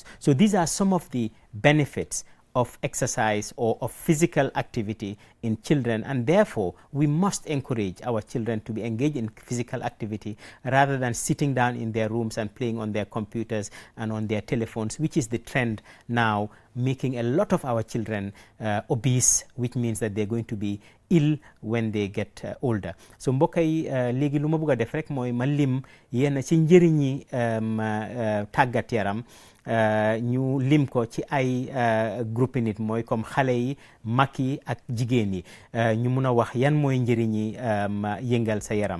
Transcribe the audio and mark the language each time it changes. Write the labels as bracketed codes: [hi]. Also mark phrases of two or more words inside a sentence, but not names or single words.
[en] So these are some of the benefits of exercise or of physical activity in children, and therefore we must encourage our children to be engaged in physical activity rather than sitting down in their rooms and playing on their computers and on their telephones, which is the trend now, making a lot of our children obese, which means that they're going to be ill when they get older. [wo] So mbokk yi léegi lu ma bëgg a def rek mooy ma lim yenn ci njëriñi tàggat yaram ñu lim ko ci ay groupe nit, mooy comme xale yi, mag yi ak jigéen yi, ñu mun a wax yan mooy njëriñi yëngal sa yaram.